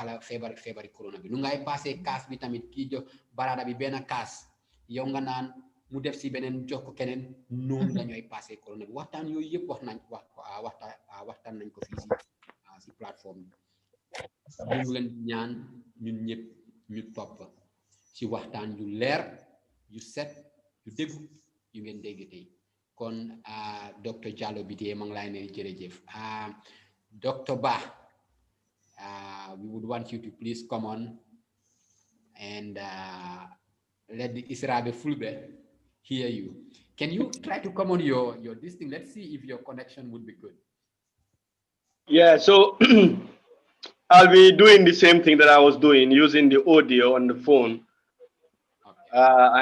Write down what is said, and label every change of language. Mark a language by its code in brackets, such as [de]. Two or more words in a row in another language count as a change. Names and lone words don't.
[wo] la feebari corona bi nu ngay passé kaas bi tamit kii jox barada bi benn kaas yow nga naan mu def si beneen jox ko keneen noonu la ñooy passé corona bi waxtaan yooyu yëpp waxtaan nañ ko fii si plateforme bi ñu leen ñaan ñun ñëpp ñu topp ci waxtaan yu leer yu set yu déggu yu ngeen dégg tey kon docteur Jallow bi tey ma ngi lay ne jërëjëf Dr. [en] Bah we would want you to please come on and let the Israel Fulbe hear you. Can you try to come on your this thing? Let's see if your connection would be good. Yeah, so I'll be doing the same thing that I was doing, using the audio on the phone, okay.